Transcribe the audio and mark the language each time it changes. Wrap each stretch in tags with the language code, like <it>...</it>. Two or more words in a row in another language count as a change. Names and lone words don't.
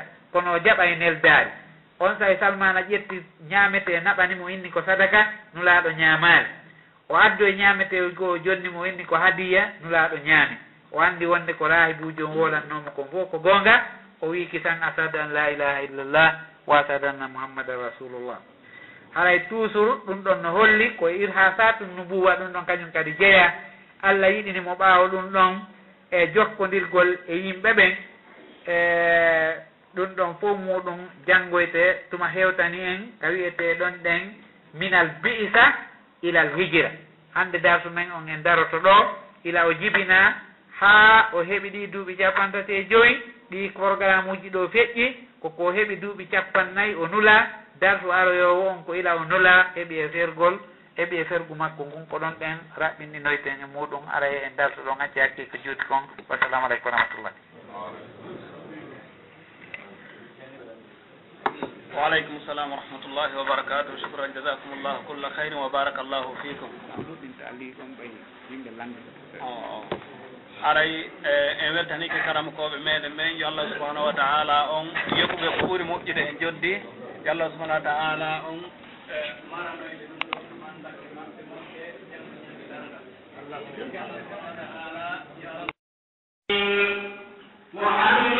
<ff>kono o jaɓa e neldari on sayi salmana ƴetti ñamete naɓanimo inni ko sadaka nulaɗo ñamali o addo e ñamete goo jonni mo inni ko hadiya nulaɗo ñaami o andi wonde ko rahibuji on wolannomo kon fof ko gonga o wi kisan</ff> <ar>أشهد أن لا إله إلا الله وأشهد أن محمدا رسول الله</ar> <ff>haray toujours ɗum ɗon no holli ko irhasatu nubuwa ɗum ɗon kañum kadi jeeya allah yiɗini mo ɓaawo ɗum ɗon e jokkodirgol e yimɓe ɓen e ɗum ɗon fof muɗum janngoyte tuma hewtani en ka wiyete ɗon ɗen</ff> <ar>من البعثة إلى الهجرة</ar> <ff>hande darsu men on en daroto ɗo ila o jibina ha o heɓi ɗi duuɓi capantati e joyi ɗi programme uji ɗo feƴƴi koko heɓi duuɓi capannayyi o nula darsu aroyowo on ko ila o nula heɓi e fergu makko ngun ko ɗon ɗen raɓɓinɗinoyten e muɗum ara en darsu ɗon acci hakki ko juuti kon</ff> <ar>والسلام عليكم ورحمة الله وعليكم السلام ورحمة الله وبركاته شكرا جزاكم الله كل خير وبارك الله فيكم</ar> <ff>aray en weltanike karamokoɓe meɗen ɓen yo</ff> <ar>الله سبحانه وتعالى</ar> <ff>on yokkuɓe ko ɓuuri moƴƴude en joddi yo</ff> <ar>الله سبحانه وتعالى</ar> <ff>on maranoyde ɗum ɗo mandake maɓɓe moƴƴe</ff> <ar>الله سبحانه وتعالى</ar>